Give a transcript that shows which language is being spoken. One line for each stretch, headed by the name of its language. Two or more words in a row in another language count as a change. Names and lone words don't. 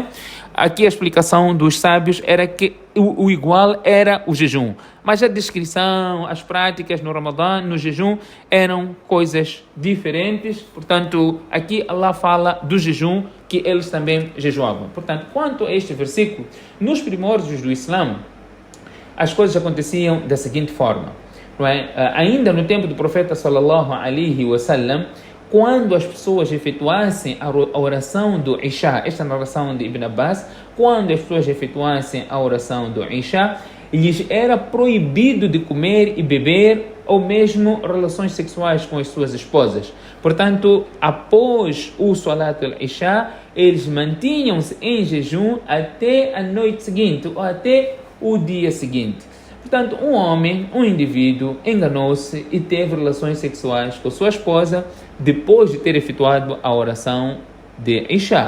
Portuguese: Aqui a explicação dos sábios era que o igual era o jejum, mas a descrição, as práticas no Ramadã, no jejum, eram coisas diferentes. Portanto, aqui Allah fala do jejum, que eles também jejuavam. Portanto, quanto a este versículo, nos primórdios do Islã, as coisas aconteciam da seguinte forma, não é? Ainda no tempo do profeta
Arabic: صلى الله عليه وسلم,
Portuguese: quando as pessoas efetuassem a oração do Isha, esta narração de Ibn Abbas, quando as pessoas efetuassem a oração do Isha, lhes era proibido de comer e beber ou mesmo relações sexuais com as suas esposas. Portanto, após o
Arabic: صلاة العشاء,
Portuguese: eles mantinham-se em jejum até a noite seguinte ou até o dia seguinte. Portanto, um homem, um indivíduo, enganou-se e teve relações sexuais com sua esposa depois de ter efetuado a oração de Isha.